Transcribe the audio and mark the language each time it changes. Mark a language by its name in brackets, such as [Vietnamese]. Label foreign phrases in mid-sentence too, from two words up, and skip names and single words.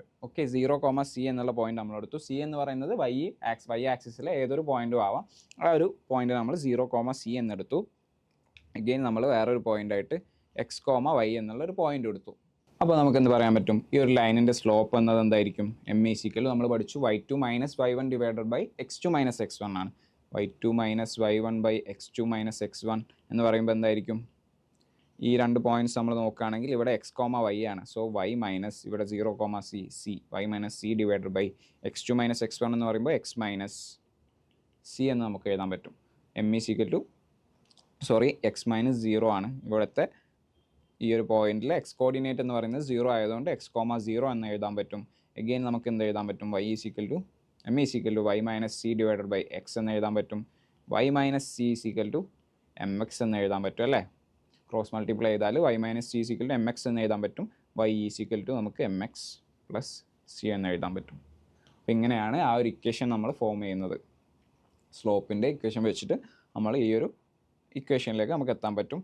[Malayalam] ഓക്കെ, 0,c എന്നുള്ള പോയിന്റ് നമ്മളെടുത്തു. സി എന്ന് പറയുന്നത് വൈ ആക്സിസിലെ ഏതൊരു പോയിന്റും ആവാം. ആ ഒരു പോയിന്റ് നമ്മൾ 0,c എന്നെടുത്തു. അഗെയിൻ നമ്മൾ വേറൊരു പോയിൻ്റായിട്ട് x,y എന്നുള്ളൊരു പോയിന്റ് എടുത്തു. അപ്പോൾ നമുക്ക് എന്ത് പറയാൻ പറ്റും? ഈ ഒരു ലൈനിൻ്റെ സ്ലോപ്പ് എന്നത് എന്തായിരിക്കും? m = നമ്മൾ പഠിച്ചു y2 - y1 / x2 - x1 ആണ്. y2 - y1 / x2 - x1 എന്ന് പറയുമ്പോൾ എന്തായിരിക്കും? ഈ രണ്ട് പോയിന്റ്സ് നമ്മൾ നോക്കുകയാണെങ്കിൽ ഇവിടെ [English] x comma y [Malayalam] ആണ്. [English] so y minus [Malayalam] ഇവിടെ [English] 0 comma c c y minus c divided by x2 minus x1 [Malayalam] എന്ന് പറയുമ്പോൾ [English] x minus c [Malayalam] എന്ന് നമുക്ക് എഴുതാൻ പറ്റും. [English] m is equal to x minus 0 [Malayalam] ആണ് ഇവിടുത്തെ ഈ ഒരു പോയിന്റിൽ [English] x coordinate [Malayalam] എന്ന് പറയുന്നത് 0 ആയതുകൊണ്ട് [English] x comma 0 [Malayalam] എന്ന് എഴുതാൻ പറ്റും. എഗെയിൻ നമുക്ക് എന്ത് എഴുതാൻ പറ്റും, [English] y is equal to m is equal to y minus c divided by x [Malayalam] എന്ന് എഴുതാൻ പറ്റും. [English] y minus c is equal to m x [Malayalam] എന്ന് എഴുതാൻ പറ്റും അല്ലേ. [English] cross multiply ചെയ്താൽ y minus c is equal to m x [Malayalam] എന്ന് എഴുതാൻ പറ്റും. [English] y is equal to നമുക്ക് m x plus c [Malayalam] എന്ന് എഴുതാൻ പറ്റും. അപ്പോൾ ഇങ്ങനെയാണ് ആ ഒരു ഇക്വേഷൻ നമ്മൾ ഫോം ചെയ്യുന്നത്. സ്ലോപ്പിൻ്റെ ഇക്വേഷൻ വെച്ചിട്ട് നമ്മൾ ഈ ഒരു ഇക്വേഷനിലേക്ക് നമുക്ക് എത്താൻ പറ്റും.